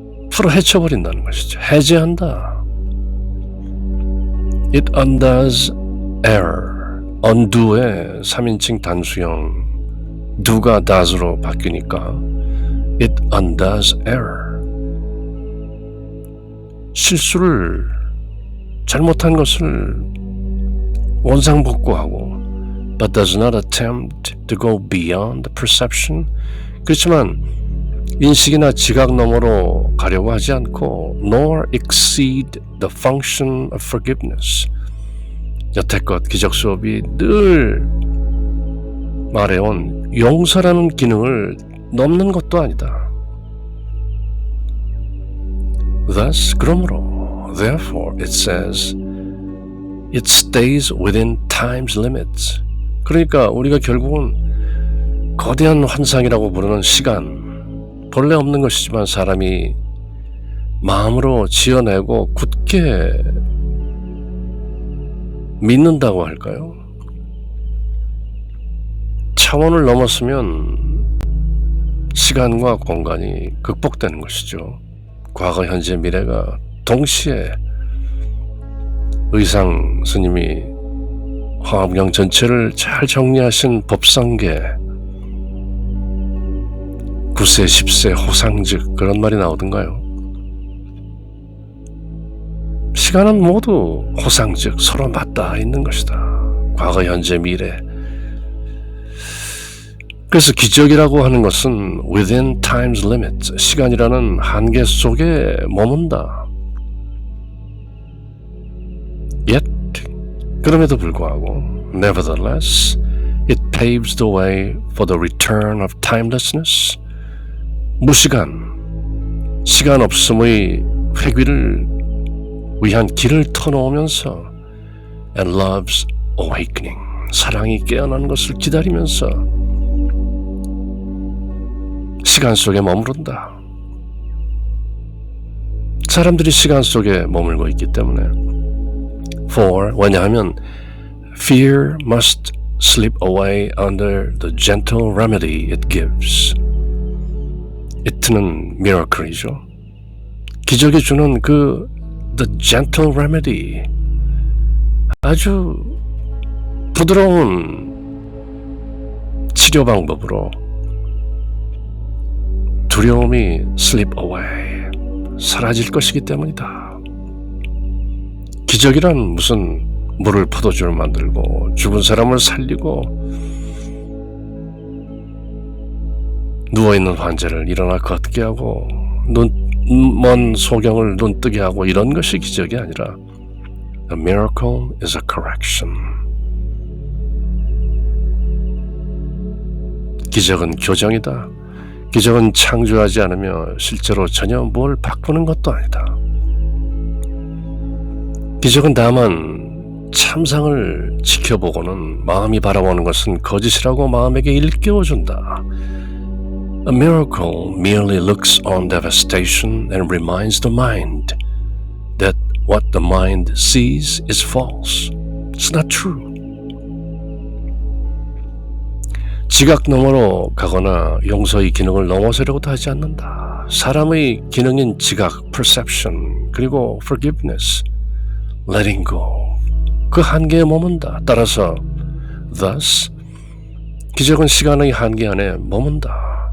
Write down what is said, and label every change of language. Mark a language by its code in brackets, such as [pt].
[ko] 풀어 헤쳐버린다는 것이죠. 해제한다. [en] It undoes error. [ko] undo의 3인칭 단수형 do가 does로 바뀌니까 [en] it undoes error. [ko] 실수를 잘못한 것을 원상복구하고 [en] but does not attempt to go beyond the perception. [ko] 그렇지만 인식이나 지각 너머로 가려고 하지 않고 [en] nor exceed the function of forgiveness. [ko] 여태껏 기적 수업이 늘 말해온 용서라는 기능을 넘는 것도 아니다. [en] Thus, [ko] 그러므로 [en] therefore it says it stays within time's limits. [ko] 그러니까 우리가 결국은 거대한 환상이라고 부르는 시간, 본래 없는 것이지만 사람이 마음으로 지어내고 굳게 믿는다고 할까요? 차원을 넘었으면 시간과 공간이 극복되는 것이죠. 과거, 현재, 미래가 동시에 의상 스님이 화엄경 전체를 잘 정리하신 법상계 9세, 10세 호상즉 그런 말이 나오던가요? 시간은 모두 호상즉 서로 맞닿아 있는 것이다. 과거, 현재, 미래. 그래서 기적이라고 하는 것은 [en] within time's limit, [ko] 시간이라는 한계 속에 머문다. [en] Yet, [ko] 그럼에도 불구하고 [en] nevertheless, it paves the way for the return of timelessness. [ko] 무시간, 시간 없음의 회귀를 위한 길을 터놓으면서 [en] and love's awakening, [ko] 사랑이 깨어나는 것을 기다리면서 시간 속에 머무른다. 사람들이 시간 속에 머물고 있기 때문에 [en] for, [ko] 왜냐하면 [en] fear must slip away under the gentle remedy it gives. [ko] it는 miracle이죠. 기적이 주는 그 [en] the gentle remedy, [ko] 아주 부드러운 치료 방법으로 두려움이 [en] slip away, [ko] 사라질 것이기 때문이다. 기적이란 무슨 물을 포도주를 만들고 죽은 사람을 살리고 누워있는 환자를 일어나 걷게 하고 먼 소경을 눈뜨게 하고 이런 것이 기적이 아니라 [en] A miracle is a correction. [ko] 기적은 교정이다. 기적은 창조하지 않으며 실제로 전혀 뭘 바꾸는 것도 아니다. 기적은 다만 참상을 지켜보고는 마음이 바라보는 것은 거짓이라고 마음에게 일깨워준다. [en] A miracle merely looks on devastation and reminds the mind that what the mind sees is false. It's not true. [ko] 지각 너머로 가거나 용서의 기능을 넘어서려고도 하지 않는다. 사람의 기능인 지각, perception, 그리고 forgiveness, letting go, 그 한계에 머문다. 따라서 thus, 기적은 시간의 한계 안에 머문다.